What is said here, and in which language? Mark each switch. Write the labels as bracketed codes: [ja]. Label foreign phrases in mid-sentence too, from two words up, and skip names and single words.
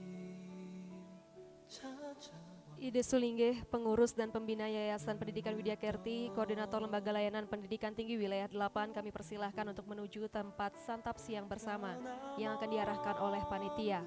[id] Ide Sulinggeh, pengurus dan pembina Yayasan Pendidikan Widya Kerti, Koordinator Lembaga Layanan Pendidikan Tinggi Wilayah 8, kami persilahkan untuk menuju tempat santap siang bersama yang akan diarahkan oleh panitia.